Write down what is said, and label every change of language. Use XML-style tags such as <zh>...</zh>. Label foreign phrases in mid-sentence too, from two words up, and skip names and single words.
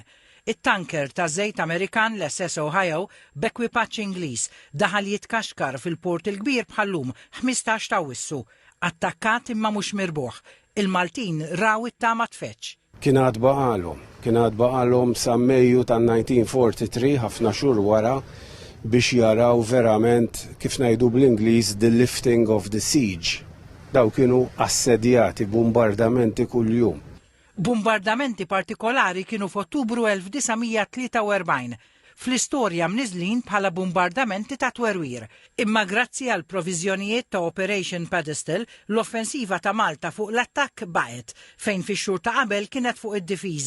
<mt>It-tanker ta' żejt Amerikan l-SS Ohio b'ekwipaġġ Ingliż daħal jitkaxkar fil-port il-kbir bħallum 15 ta' Awwissu. Attakkat imma mhux mirbuħ. Il-Maltin raw it-tama tfetx. Kien għad baqalhom sa Mejju tan-1943 ħafna xhur wara biex jaraw verament kif ngħidu bl-Ingliż</mt> <en>the lifting of the siege.</en> <mt>Daw kienu assedjati, bombardamenti kuljum. Bombardamenti partikolari kienu f'Ottubru 1943. Fl-istorja mniżlin bħala bombardamenti ta' twerwir. Imma grazzi għal proviżjonijiet ta' Operation Pedestal, l-offensiva ta' Malta fuq l-attakk baqet fejn fix-xhur ta' qabel kienet fuq id-difiża.</mt>